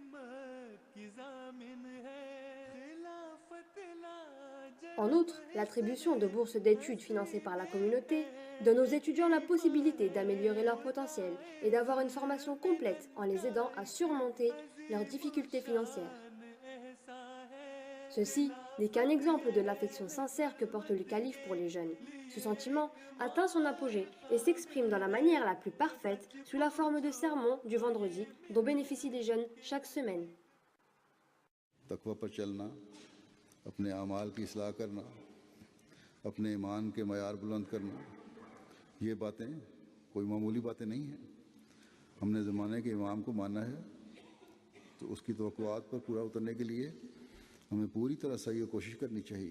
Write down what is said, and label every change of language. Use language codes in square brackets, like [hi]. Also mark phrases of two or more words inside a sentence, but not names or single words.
[fr] En outre, l'attribution de bourses d'études financées par la communauté donne aux étudiants la possibilité d'améliorer leur potentiel et d'avoir une formation complète en les aidant à surmonter leurs difficultés financières. Ceci n'est qu'un exemple de l'affection sincère que porte le calife pour les jeunes. Ce sentiment atteint son apogée et s'exprime dans la manière la plus parfaite sous la forme de sermons du vendredi dont bénéficient les jeunes chaque semaine. [ur] تقویٰ پر چلنا، اپنے اعمال کی اصلاح کرنا، اپنے ایمان کے معیار بلند کرنا، یہ باتیں کوئی معمولی باتیں نہیں ہیں. ہم نے زمانے کے امام کو مانا ہے تو اس کی توقعات پر پورا اترنے کے لیے ہمیں پوری طرح صحیح اور کوشش کرنی چاہیے.